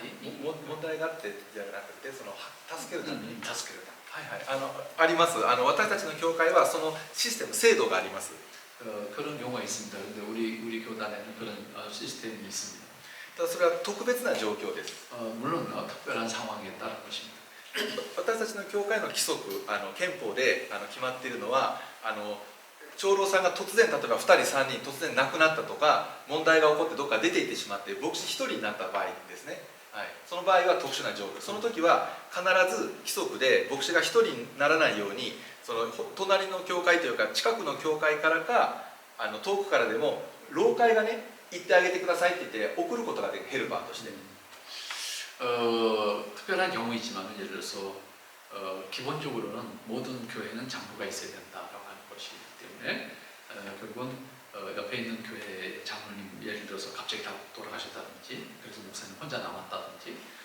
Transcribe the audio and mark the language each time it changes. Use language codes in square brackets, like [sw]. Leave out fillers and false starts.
[ja] 問題があってじゃなくて、助けるために。助けるため。はいはい。あります。私たちの教会はそのシステム、制度があります。 [ko] 그런 경우가 있습니다. 근데 우리 교단에는 그런 시스템이 있습니다. [ja] ただそれは特別な状況です。 [ko] 물론 특별한 것입니다. [ja] 私たちの教会の規則憲法で決まっているのは長老さんが突然例えば2人3人突然亡くなったとか問題が起こってどっか出て行ってしまって牧師1人になった場合ですね、はい、その場合は特殊な条例、その時は必ず規則で牧師が1人にならないようにその隣の教会というか近くの教会からか遠くからでも老会がね行ってあげてくださいって言って送ることができるヘルパーとして、 [ko] 특별한 경우이지만 예를 들어서 기본적으로는 모든 교회는 장로가 있어야 된다라고 하는 것이기 때문에 결국은 옆에 있는 교회 장로님 예를 들어서 갑자기 다 돌아가셨다든지 그래서 목사님 혼자 남았다든지